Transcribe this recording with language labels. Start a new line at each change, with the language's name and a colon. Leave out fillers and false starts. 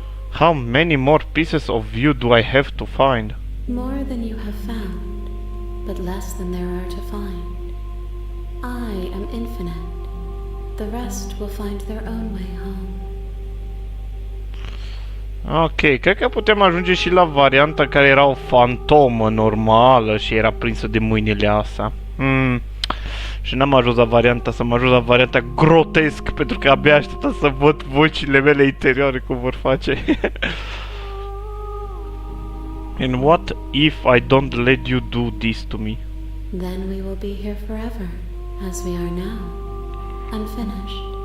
English: How many more pieces of you do I have to find? More than you have found, but less than there are to find. I am infinite. The rest will find their own way home.
Romanian: Ok, cred că putem ajunge și la varianta care era o fantomă normală și era prinsă de mâinile astea. Și n-am ajuns la varianta asta, am ajuns la varianta grotesc, pentru că abia așteptam să văd vocile mele interioare cum vor face.
English: And what if I don't let you do this to me? Then we will be here forever, as we are now, unfinished.